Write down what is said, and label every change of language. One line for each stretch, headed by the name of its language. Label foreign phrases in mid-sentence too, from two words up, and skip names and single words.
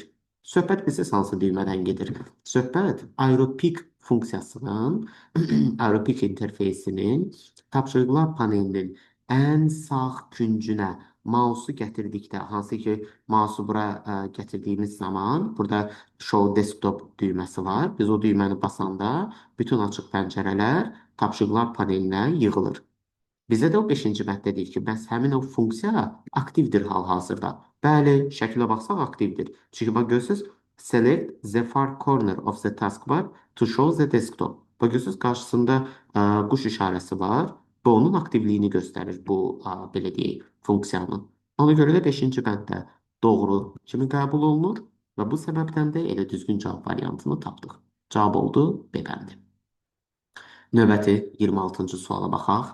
Azerbaijani: Söhbət bilirsiz hansı düymədən gedir? Söhbət Aeropik funksiyasının, Aeropik interfeysinin tapşırıqlar panelinin ən sağ küncünə mausu gətirdikdə, hansı ki mausu bura gətirdiyimiz zaman burada Show Desktop düyməsi var. Biz o düyməni basanda bütün açıq pəncərələr tapşırıqlar panelinə yığılır. Bizə də o 5-ci məddə deyir ki, bəs həmin o funksiya aktivdir hal-hazırda. Bəli, şəklə baxsaq aktivdir. Çünki bax görürsüz,
English: select the far corner of the taskbar to show the desktop.
Azerbaijani: Bax görürsüz, qarşısında quş işarəsi var və onun aktivliyini göstərir bu, belə deyək, funksiyanın. Ona görə də 5-ci mədddə doğru kimi qəbul olunur və bu səbəbdən də elə düzgün cavab variantını tapdıq. Cavab oldu B bəndi. Növbəti 26-cı suala baxaq.